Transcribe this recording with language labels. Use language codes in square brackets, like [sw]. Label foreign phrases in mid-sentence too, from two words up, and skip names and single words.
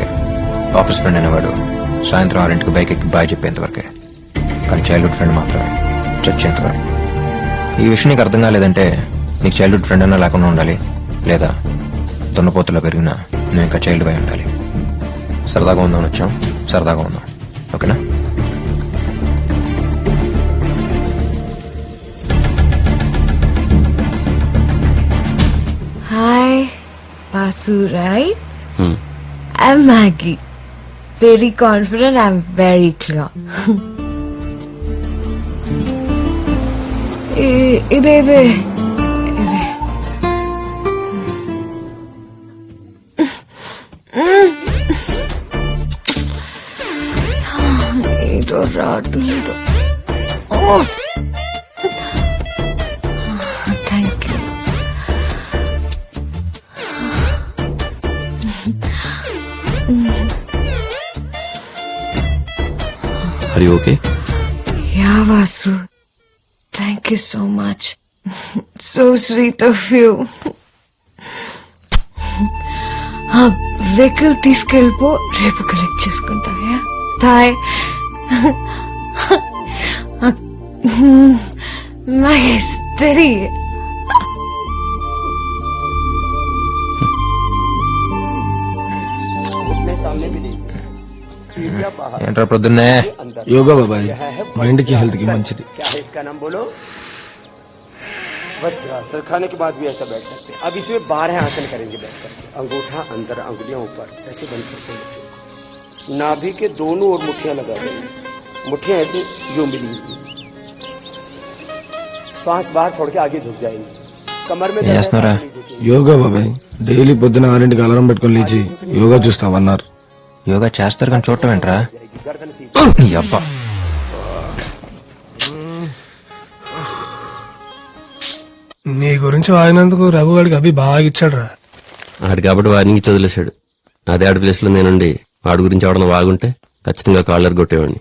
[en] office friend [te] అనేవాడు సాయంత్రం 6 బైక్ ఎక్కి బాయ్ చెప్పేంత వరకే. కానీ [en] childhood friend [te] మాత్రమే చచ్చేంత వరకు. ఈ విషయం నీకు అర్థం కాలేదంటే నీకు [en] childhood friend [te] అన్నా లేకుండా ఉండాలి, లేదా దున్నపోతులో పెరిగినా నువ్వు ఇంకా చైల్డ్ బై ఉండాలి. సరదాగా ఉందామని వచ్చాం, సరదాగా ఉందాం, ఓకేనా? [en] Hi, Vasu, right? I'm Maggie. Very confident, I'm very clear. [te] ఇదే ఏదో రావట్లేదు. [en] Thank you. Are you okay? Yeah, Vasu. Thank you so much. So sweet of you. [te] వెహికల్ తీసుకెళ్ళిపో, రేపు కలెక్ట్ చేసుకుంటా. [en] Bye. Study. [te] ఏంట్రా ప్రొద్దున్నే? యోగా బాబాయ్, మైండ్ కి హెల్త్ కి మంచిది. [hi] क्या है इसका नाम बोलो? वज्रासन. खाने के बाद भी ऐसा बैठ सकते हैं. अब इसमें 12 आसन करेंगे बैठ करके. अंगूठा अंदर, अंगुलियां ऊपर, ऐसे बंद करके मुट्ठियों को. नाभि के दोनों ओर मुट्ठियां लगा देंगे. मुट्ठियां ऐसे यूं मिली हुई. सांस बाहर छोड़ के आगे झुक जाएंगे. कमर में [te] ఏం చేస్తున్నారా? యోగా బాబాయ్, డైలీ పొద్దున 6 అలారం పెట్టుకొని లేచి యోగా చూస్తామన్నారు. యోగా చేస్తారు కానీ చూడటం ఏంట్రా? [hi] गर्दन सीधी. [te] నీ అబ్బా. నీ గురించి వాగినందుకు రఘు గారికి అభి బాగా ఇచ్చాడు రా. ఆడు కాబట్టి వారిని వదిలేశాడు. అదే ఆడి ప్లేస్ లో నేనుండి వాడి గురించి ఎవడన్నా వాగుంటే ఖచ్చితంగా కాలర్ కొట్టేవాడిని.